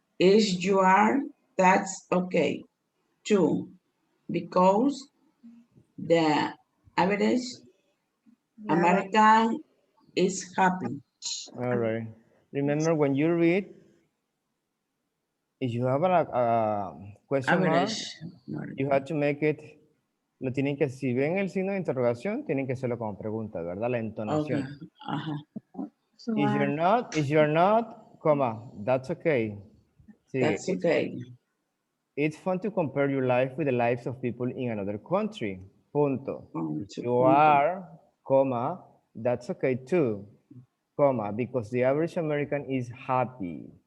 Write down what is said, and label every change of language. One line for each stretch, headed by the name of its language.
English: If you are, that's okay too, because the average The average American is happy. All right. Remember when you read, if you have a question mark, Average. you have to make it,
Spanish: lo tienen que, si ven el signo de interrogación, tienen que hacerlo como pregunta, ¿verdad? La
English: Okay.
Spanish: entonación.
English: so If you're not, comma, that's okay.
Spanish: Sigue.
English: That's okay. It's fun to compare your life with the lives of people in another country.
Spanish: Punto.
English: If you
Spanish: Punto.
English: are, comma, that's okay too, comma, because the average American is happy.